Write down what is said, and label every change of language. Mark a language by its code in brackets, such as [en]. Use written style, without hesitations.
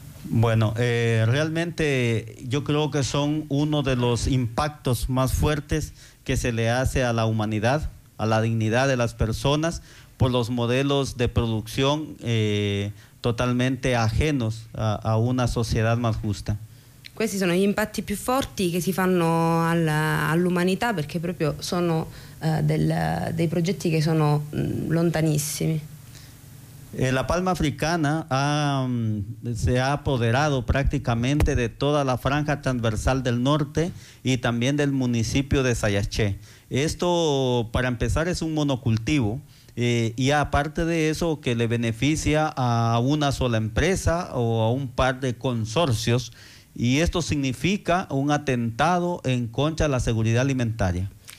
[es] Bueno, realmente yo creo que son uno de los impactos más fuertes que se le hace a la humanidad, a la dignidad de las personas, por los modelos de producción totalmente ajenos a una società más justa. [it] Questi sono gli impatti più forti che si fanno all'umanità, perché proprio sono dei progetti che sono lontanissimi. [es] La palma africana se ha apoderado prácticamente de toda la franja transversal del norte y también del municipio de Sayaché. Esto, para empezar, es un monocultivo. Y aparte de eso, que le beneficia a una sola empresa o a un par de consorcios, y esto significa un atentado en contra de la seguridad alimentaria.